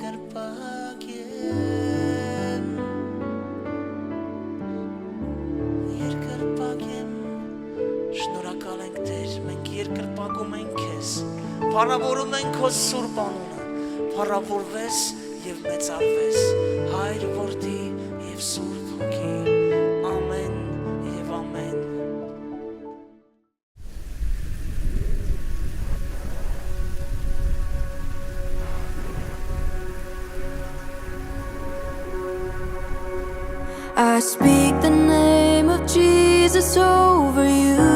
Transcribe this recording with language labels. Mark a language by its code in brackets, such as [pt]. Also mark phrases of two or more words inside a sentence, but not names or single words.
[hy] երկրպագեմ, շնորհակալ ենք Տեր, մենք երկրպագում ենք քեզ, փառավորում ենք քո սուրբ անունը, փառավորվես եւ մեծարվես, Հայր, Որդի եւ Սուրբ Հոգի, ամեն եւ ամեն։ [en] I speak the name of Jesus over you.